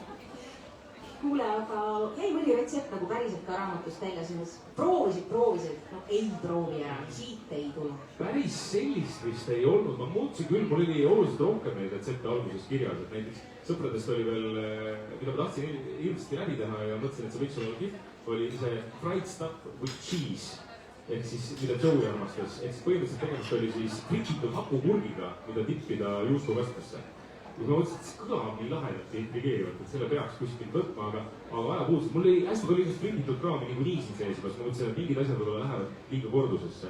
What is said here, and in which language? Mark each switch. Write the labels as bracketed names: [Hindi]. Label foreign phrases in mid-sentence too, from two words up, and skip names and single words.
[Estonian] Kuule, aga jäi mõni retsept nagu päriselt ka raamatust välja selles? Proovisid, no ei proovi ära, siit ei tule. Päris sellist vist ei olnud, ma muutsin küll, mul oli oluliselt rohkem neid retsepte alguses kirjas, et näiteks sõpradest oli veel, mida ma tahtsin ilmselt läbi teha ja mõtlesin, et see võiks olla kihv, oli see [English] fried stuff with cheese. [Estonian] Ehk siis, mida Joey armastas, ehk siis põhimõtteliselt tegemist oli siis frikitud hapukurgiga, mida tippida juustokastmesse. Ja ma mõtlesin, et see kõlab nii lahedalt ja intrigeerivalt, et selle peaks kuskilt võtma, aga ajapuudused. Mul oli hästi palju inimest frikitud kraami niikuinii siin sees, ma mõtlesin, et mingid asjad võib-olla lähevad liiga kordusesse.